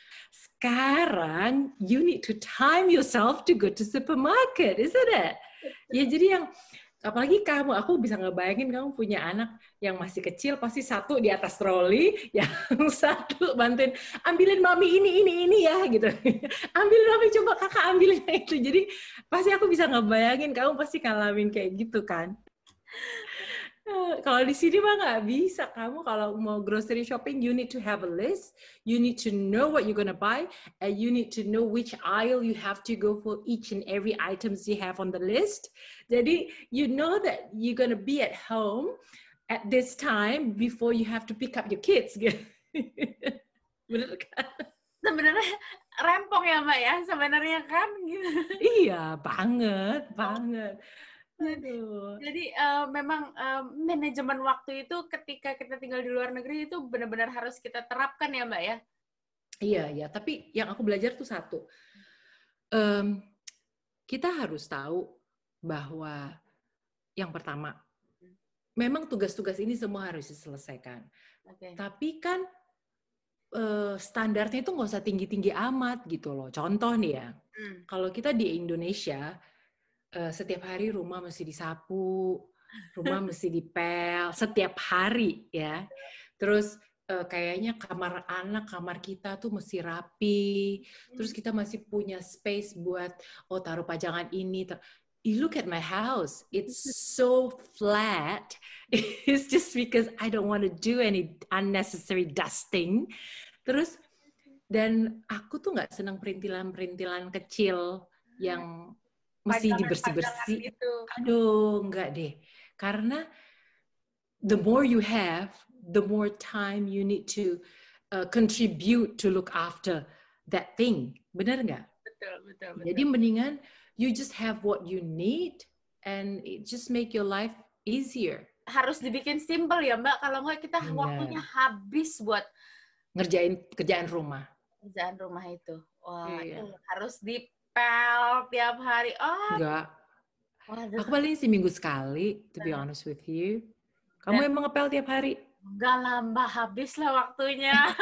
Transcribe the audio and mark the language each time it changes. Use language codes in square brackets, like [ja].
[id] Sekarang [en] you need to time yourself to go to supermarket, isn't it? [id] Ya jadi yang apalagi kamu, aku bisa ngebayangin kamu punya anak yang masih kecil, pasti satu di atas troli, yang satu bantuin, ambilin mami ini ya, gitu. Ambilin mami, coba kakak ambilin itu. Jadi pasti aku bisa ngebayangin kamu pasti ngalamin kayak gitu kan. Kalau di sini mah nggak bisa. Kamu kalau mau [en] grocery shopping, you need to have a list. You need to know what you're gonna buy, and you need to know which aisle you have to go for each and every items you have on the list. [id] Jadi, [en] you know that you're gonna be at home at this time before you have to pick up your kids. [id] Bener kan? Sebenarnya rempong ya Mbak ya, sebenarnya kan gitu. Iya, banget. Aduh. Jadi memang manajemen waktu itu ketika kita tinggal di luar negeri itu benar-benar harus kita terapkan ya Mbak ya. Iya. Tapi yang aku belajar tuh satu. Kita harus tahu bahwa yang pertama, memang tugas-tugas ini semua harus diselesaikan. Okay. Tapi kan standarnya itu nggak usah tinggi-tinggi amat gitu loh. Contoh nih ya, kalau kita di Indonesia, setiap hari rumah mesti disapu, rumah mesti dipel, setiap hari ya. Terus kayaknya kamar anak, kamar kita tuh mesti rapi. Terus kita masih punya space buat, taruh pajangan ini. [en] You look at my house, it's so flat. It's just because I don't want to do any unnecessary dusting. [id] Terus, dan aku tuh nggak senang perintilan-perintilan kecil yang mesti dibersih-bersih. Gitu. Aduh, enggak deh. Karena [en] the more you have, the more time you need to contribute to look after that thing. [id] Benar nggak? Betul. Jadi mendingan [en] you just have what you need and it just make your life easier. [id] Harus dibikin simple ya Mbak, kalau nggak kita waktunya habis buat ngerjain kerjaan rumah. Kerjaan rumah itu. Wah, itu harus dipel tiap hari. Enggak. Aku paling seminggu sekali, [en] to be honest with you. [id] Kamu emang ngepel tiap hari? Enggak lah Mbak, habis lah waktunya.